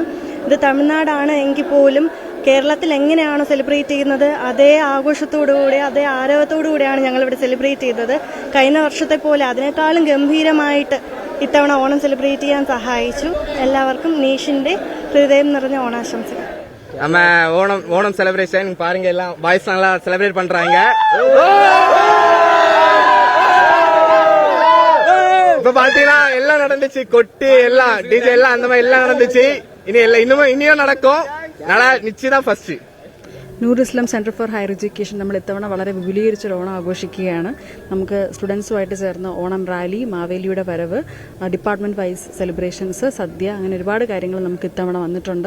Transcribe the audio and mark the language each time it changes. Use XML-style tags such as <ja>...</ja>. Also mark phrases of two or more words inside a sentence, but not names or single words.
<ml>ഇത് തമിഴ്നാടാണ് എങ്കിൽ പോലും കേരളത്തിൽ എങ്ങനെയാണോ സെലിബ്രേറ്റ് ചെയ്യുന്നത് അതേ ആഘോഷത്തോടുകൂടി അതേ ആരവത്തോടുകൂടിയാണ് ഞങ്ങളിവിടെ സെലിബ്രേറ്റ് ചെയ്തത്. കഴിഞ്ഞ വർഷത്തെ പോലെ അതിനേക്കാളും ഗംഭീരമായിട്ട് ഇത്തവണ ഓണം സെലിബ്രേറ്റ് ചെയ്യാൻ സഹായിച്ചു. എല്ലാവർക്കും നീഷിന്റെ ഹൃദയം നിറഞ്ഞ ഓണാശംസകൾ.</ml> <ta>நம்ம ஓணம் செலிப்ரேஷன் பாருங்க, எல்லாம் பாய்ஸ் நல்லா செலிப்ரேட் பண்றாங்க. இப்ப பாத்தீங்கன்னா எல்லாம் நடந்துச்சு, கொட்டு எல்லாம் டிஜே எல்லாம் அந்த மாதிரி எல்லாம் நடந்துச்சு.</ta> <ml>ഇനിയും നടക്കും. നാളെ നിശ്ചിത ഫസ്റ്റ്. നൂർ ഇസ്ലാം സെന്റർ ഫോർ ഹയർ എഡ്യൂക്കേഷൻ നമ്മൾ ഇത്തവണ വളരെ വിപുലീകരിച്ചൊരു ഓണം ആഘോഷിക്കുകയാണ്. നമുക്ക് സ്റ്റുഡൻസുമായിട്ട് ചേർന്ന് ഓണം റാലി, മാവേലിയുടെ വരവ്,</ml> <en>department wise celebrations,</en> <ml>സദ്യ, അങ്ങനെ ഒരുപാട് കാര്യങ്ങൾ നമുക്ക് ഇത്തവണ വന്നിട്ടുണ്ട്.</ml>